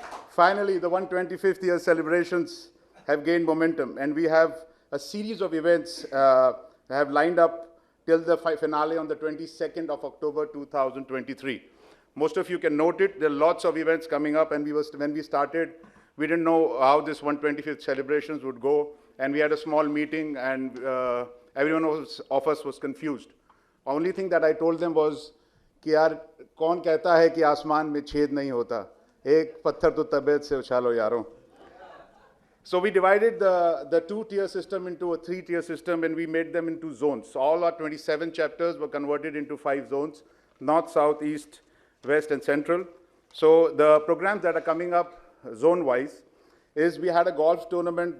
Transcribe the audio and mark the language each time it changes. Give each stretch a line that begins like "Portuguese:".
English: Finally, the 125th year celebrations have gained momentum, and we have a series of events have lined up till the finale on the 22nd of October 2023. Most of you can note it. There are lots of events coming up, and when we started, we didn't know how this 125th celebrations would go, and we had a small meeting, and everyone of us was confused. Only thing that I told them was
Hindi: कि यार कौन कहता है कि आसमान में छेद नहीं होता, एक पत्थर तो तबीयत से उछालो यारों.
English: So we divided the two-tier system into a three-tier system, and we made them into zones. So all our 27 chapters were converted into 5 zones: north, south, east, west, and central. So the programs that are coming up zone-wise is we had a golf tournament.